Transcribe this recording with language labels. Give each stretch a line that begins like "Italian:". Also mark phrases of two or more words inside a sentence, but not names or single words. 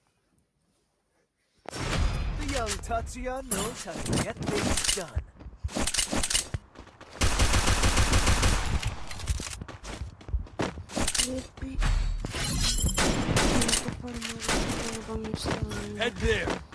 English: The young Tatsuya knows how to get things done.
Greek: Πρέπει να το πάρουμε να πάμε στα...
English: Head there.